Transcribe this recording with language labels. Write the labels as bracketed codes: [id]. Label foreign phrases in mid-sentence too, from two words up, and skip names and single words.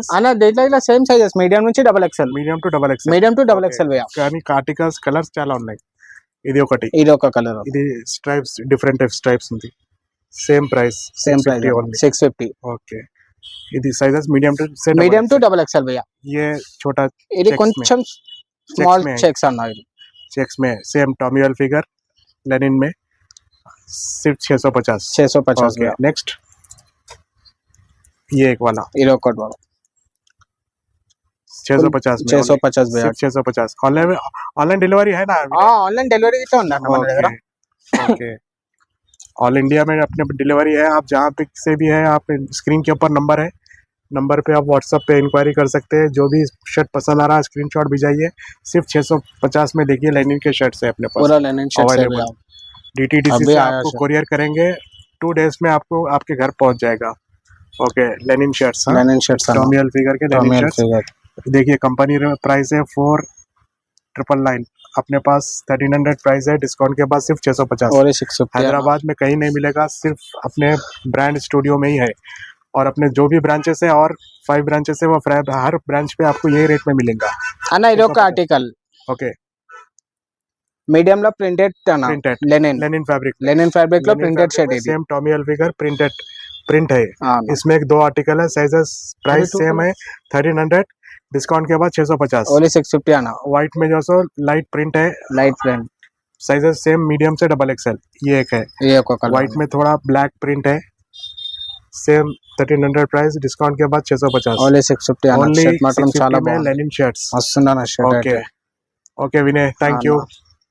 [te] అన్న దీంట్లో ఇలా [en] same sizes medium [te] నుంచి [en] double XL. medium to double XL. medium to double XL భయ్యా. [te] కానీ [en] articles colours [te] చాలా ఉన్నాయి. ఇది ఒకటి, ఇది ఒక కలర్. ఇది [en] stripes different type stripes [te] ఉంది. [en] same price 650. ఓకే ఇది sizes medium to double XL భయ్యా. [hi] ये छोटा [te] ఇది కొంచెం స్మాల్ [hi] में. [te] చెక్స్ అన్న. ఇది [hi] चेक्स में [en] same Tommy Hilfiger linen [hi] में सिर्फ 650. 650 भैया. नेक्स्ट ये एक वाला [te] ఇది ఒకటి బాబు. [hi] 650 में 650 भैया. 650. [en] online delivery [hi] है ना. [en] online delivery [te] అయితే ఉంది అన్న మన దగ్గర. [en] OK all India [hi] में अपने डिलीवरी है. आप जहाँ पे से भी है, आप स्क्रीन के ऊपर नंबर पे आप व्हाट्सएप पे इंक्वायरी कर सकते हैं. जो भी शर्ट पसंद आ रहा है स्क्रीनशॉट भिजाइए. सिर्फ 650 में देखिए लेनिन के शर्ट्स है अपने पास पूरा लेनिन शर्ट है अवेलेबल. भैया. DTDC अभी से आया आपको शर्ट. कोरियर करेंगे. 2 डेज में आपको आपके घर पहुंच जाएगा. [en] OK linen shirts linen shirts [hi] टॉमी हिलफिगर के [en] linen shirts. [hi] देखिए [en] company price [hi] है 4999. अपने पास 1300 प्राइस है. डिस्काउंट के बाद सिर्फ 650. और 650 हैदराबाद में कहीं नहीं मिलेगा, सिर्फ अपने ब्रांड स्टूडियो में ही है. और अपने जो भी ब्रांचेस है और 5 ब्रांचेस है वो हर ब्रांच पे आपको यही रेट में मिलेगा. [te] అన్న ఇది ఒక ఆర్టికల్ ओके మీడియం లో ప్రింటెడ్ అన్న. प्रिंटेड లెనిన్ फैब्रिक ఫ్యాబ్రిక్ లో [en] printed shirt [te] ఇది. [en] same Tommy Hilfiger print [hi] है. हाँ, इसमें 2 आर्टिकल है. [en] sizes price same [hi] है 1300. डिस्काउंट के बाद 650. [te] ఓన్లీ 650 అన్న. [hi] व्हाइट में जो [en] so light print [hi] है. [en] light print. sizes same medium से double XL. [hi] ये एक है. [te] ఇది ఒక కలర్. [hi] व्हाइट में थोड़ा [en] black print [hi] है. सेम 1300 प्राइस. डिस्काउंट के बाद 650. [te] ఓన్లీ 650 అన్న. ओनली షర్ట్ మాత్రం చాలా [hi] 650 में [te] బాగుంది. [en] linen shirts. [te] వస్తుందన్న షర్ట్. [en] OK Vinay thank you.